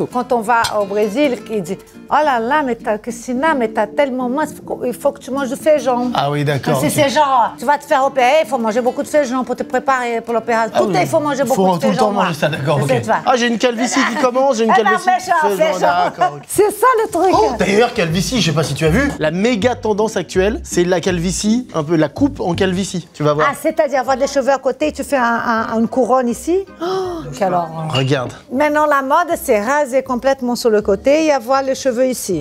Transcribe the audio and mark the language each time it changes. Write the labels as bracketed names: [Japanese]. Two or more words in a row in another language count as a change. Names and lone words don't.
[French] Quand on va au Brésil, il dit oh là là, mais Christina, mais t'as tellement moins, il faut que tu manges du feijão. Ah oui, d'accord. C'est ok. genre, tu vas te faire opérer, il faut manger beaucoup de feijão pour te préparer pour l'opération. Ah Tout oui. il faut manger beaucoup Faut de tout le feijão. temps manger ça, d'accord, ok. C'est ça. Ah, j'ai une calvitie qui commence, j'ai une Eh ben, calvitie. feijão, Feijão, d'accord, feijão. ok. C'est ça le truc. Oh, d'ailleurs, calvitie, je sais pas si tu as vu, la méga tendance actuelle, c'est la calvitie, un peu la coupe en calvitie. Tu vas voir. Ah, c'est-à-dire avoir des cheveux à côté, tu fais une couronne ici. Oh, quelle horreur. Regarde. Maintenant, la mode, c'est raser complètement sur le côté et avoir les cheveux ici.